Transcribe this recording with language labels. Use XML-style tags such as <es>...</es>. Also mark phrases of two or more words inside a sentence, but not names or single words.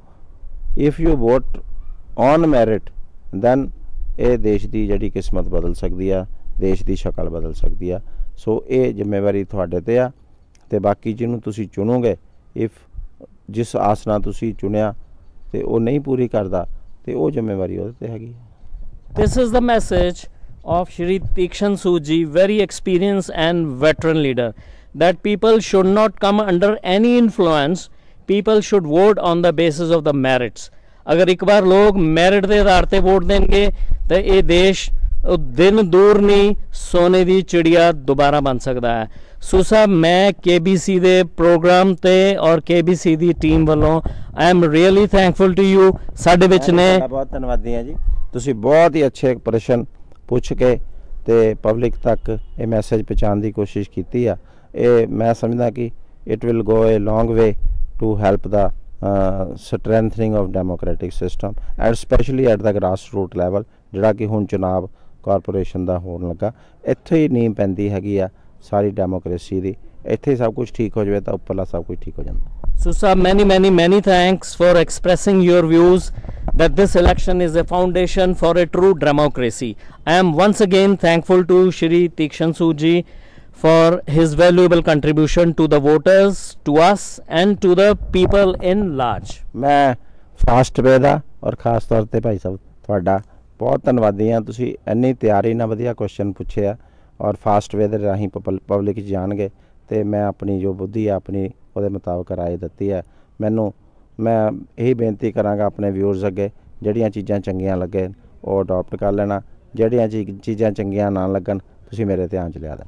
<en>if you vote on merit then</en> <pa>ਇਹ ਦੇਸ਼ ਦੀ ਜਿਹੜੀ ਕਿਸਮਤ ਬਦਲ ਸਕਦੀ ਆ, ਦੇਸ਼ ਦੀ ਸ਼ਕਲ ਬਦਲ ਸਕਦੀ ਆ। ਸੋ ਇਹ ਜ਼ਿੰਮੇਵਾਰੀ ਤੁਹਾਡੇ 'ਤੇ ਆ। ਅਤੇ ਬਾਕੀ ਜਿਹਨੂੰ ਤੁਸੀਂ ਚੁਣੋਗੇ, ਇਫ ਜਿਸ ਆਸ ਨਾਲ ਤੁਸੀਂ ਚੁਣਿਆ ਅਤੇ ਉਹ ਨਹੀਂ ਪੂਰੀ ਕਰਦਾ, ਅਤੇ ਉਹ ਜ਼ਿੰਮੇਵਾਰੀ ਉਹਦੇ 'ਤੇ ਹੈਗੀ।</pa> <en>This is the message of Shri Tikshan Sood ji, very experienced and veteran leader, that people should not come under any influence. People should vote on the basis of the merits.</en> <hi>अगर एक बार लोग मेरिट के आधार पर वोट देंगे तो ये देश दिन दूर नहीं सोने की चिड़िया दोबारा बन सकता है। सो साहब, मैं</hi> <pa>KBC ਦੇ ਪ੍ਰੋਗਰਾਮ ਤੇ ਔਰ KBC ਦੀ ਟੀਮ ਵੱਲੋਂ</pa> <en>I am really thankful to you.</en> <pa>ਸਾਡੇ ਵਿੱਚ ਨੇ ਬਹੁਤ ਧੰਨਵਾਦੀ ਹਾਂ ਜੀ। ਤੁਸੀਂ ਬਹੁਤ ਹੀ ਅੱਛੇ ਪ੍ਰਸ਼ਨ ਪੁੱਛ ਕੇ ਤੇ ਪਬਲਿਕ ਤੱਕ ਇਹ ਮੈਸੇਜ ਪਹੁੰਚਾਉਣ ਦੀ ਕੋਸ਼ਿਸ਼ ਕੀਤੀ ਆ। ਇਹ ਮੈਂ ਸਮਝਦਾ ਕਿ</pa> <en>it will go a long way to help the strengthening of democratic system and especially at the grassroots level,</en> <pa>ਜਿਹੜਾ ਕਿ ਹੁਣ ਚੁਣਾਵ ਕਾਰਪੋਰੇਸ਼ਨ ਦਾ ਹੋਣ ਲੱਗਾ। ਇੱਥੇ ਹੀ ਨੀਂਹ ਪੈਂਦੀ ਹੈਗੀ ਆ ਸਾਰੀ ਡੈਮੋਕ੍ਰੇਸੀ ਦੀ। ਇੱਥੇ ਸਭ ਕੁਝ ਠੀਕ ਹੋ ਜਾਵੇ ਤਾਂ ਉੱਪਰਲਾ ਸਭ ਕੁਝ ਠੀਕ ਹੋ ਜਾਂਦਾ।</pa> <en>So sir, many thanks for expressing your views that this election is a foundation for a true democracy. I am once again thankful to Shri Tikshan Sood ji for his valuable contribution to the voters, to us and to the people in large.</en> <pa>ਮੈਂ ਫਾਸਟ ਵੇ ਦਾ ਔਰ ਖਾਸ ਤੌਰ ਤੇ ਭਾਈ ਸਾਹਿਬ ਤੁਹਾਡਾ ਬਹੁਤ ਧੰਨਵਾਦੀ ਹਾਂ। ਤੁਸੀਂ ਇੰਨੀ ਤਿਆਰੀ ਨਾਲ ਵਧੀਆ ਕੁਐਸਚਨ ਪੁੱਛੇ ਆ ਔਰ ਫਾਸਟ ਵੇ ਦੇ ਰਾਹੀਂ ਪਬਲਿਕ ਜਾਣਗੇ ਤੇ ਮੈਂ ਆਪਣੀ ਜੋ ਬੁੱਧੀ ਆ ਆਪਣੀ ਉਹਦੇ ਮੁਤਾਬਕ ਰਾਏ ਦਿੱਤੀ ਹੈ। ਮੈਂ ਇਹੀ ਬੇਨਤੀ ਕਰਾਂਗਾ ਆਪਣੇ ਵਿਊਅਰਸ ਅੱਗੇ, ਜਿਹੜੀਆਂ ਚੀਜ਼ਾਂ ਚੰਗੀਆਂ ਲੱਗੇ ਉਹ ਅਡਾਪਟ ਕਰ ਲੈਣਾ, ਜਿਹੜੀਆਂ ਚੀਜ਼ਾਂ ਚੰਗੀਆਂ ਨਾ ਲੱਗਣ ਤੁਸੀਂ ਮੇਰੇ ਧਿਆਨ 'ਚ ਲਿਆ ਦੇਣਾ।</pa>